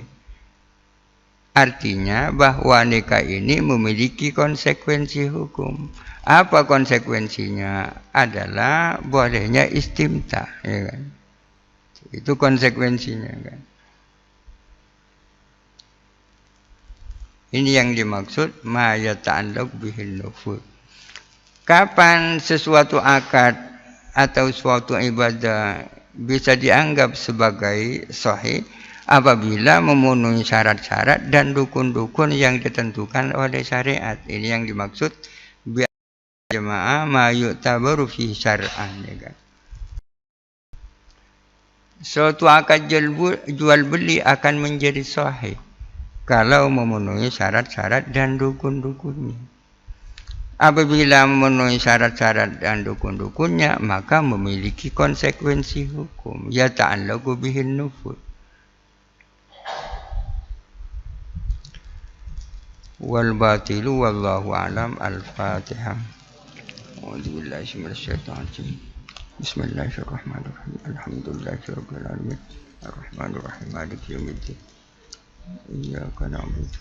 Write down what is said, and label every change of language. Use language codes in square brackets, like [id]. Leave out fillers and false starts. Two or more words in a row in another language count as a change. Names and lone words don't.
[id] Artinya bahwa nikah ini memiliki konsekuensi hukum. Apa konsekuensinya? Adalah bolehnya istimta, ya kan? Itu konsekuensinya, kan? Ini yang dimaksud [ar] ما يتعلق به النفوذ. [id] Kapan sesuatu akad atau suatu ibadah bisa dianggap sebagai sahih? Apabila memenuhi syarat-syarat dan dukun-dukun yang ditentukan oleh syariat. Ini yang dimaksud [ar] بجماعة ما يعتبر في شرعا, [id] ya kan? Suatu akad jual beli akan menjadi sahih kalau memenuhi syarat-syarat dan dukun-dukunnya. Apabila memenuhi syarat-syarat dan dukun-dukunnya, maka memiliki konsekuensi hukum. [ar] يتعلق به النفوذ. والباطل والله أعلم. [id] Al-Fatihah. [ar] أعوذ بالله من الشيطان الرجيم. بسم الله الرحمن الرحيم. الحمد لله رب العالمين. الرحمن الرحيم. مالك يوم الدين. إياك نعبد